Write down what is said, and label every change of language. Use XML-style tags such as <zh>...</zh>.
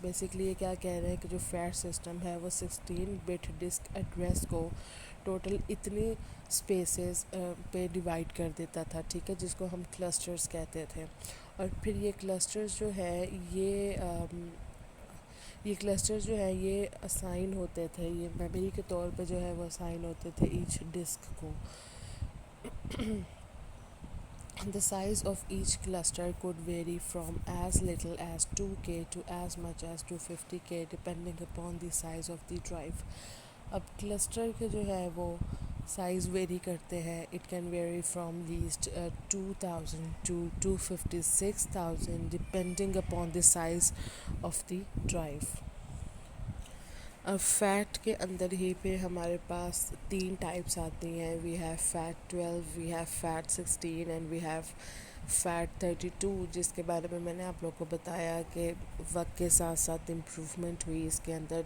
<ur>Basically یہ کیا کہہ رہے ہیں کہ جو فیٹ سسٹم ہے وہ 16-bit ڈسک ایڈریس کو ٹوٹل اتنی اسپیسیز پہ ڈیوائڈ کر دیتا تھا. ٹھیک ہے, جس کو ہم کلسٹرز کہتے تھے. اور پھر یہ کلسٹرز جو ہے یہ کلسٹر جو ہے یہ اسائن ہوتے تھے, یہ میموری کے طور پہ جو ہے وہ اسائن ہوتے تھے ایچ ڈسک کو.</ur> <en>The size of each cluster could vary from as little as 2K to as much as 250K depending upon the size of the drive.</en> <ur>اب کلسٹر کے جو ہے وہ سائز ویری کرتے ہیں.</ur> <en>It can vary from least 2000 to 256,000 depending upon the size of the drive.</en> <ur>Fat کے اندر ہی پھر ہمارے پاس تین ٹائپس آتی ہیں.</ur> <en>we have fat 12, we have fat 16 and we have fat 32،</en> <ur>جس کے بارے میں نے آپ لوگوں کو بتایا کہ وقت کے ساتھ ساتھ امپروومنٹ ہوئی اس کے اندر.</ur>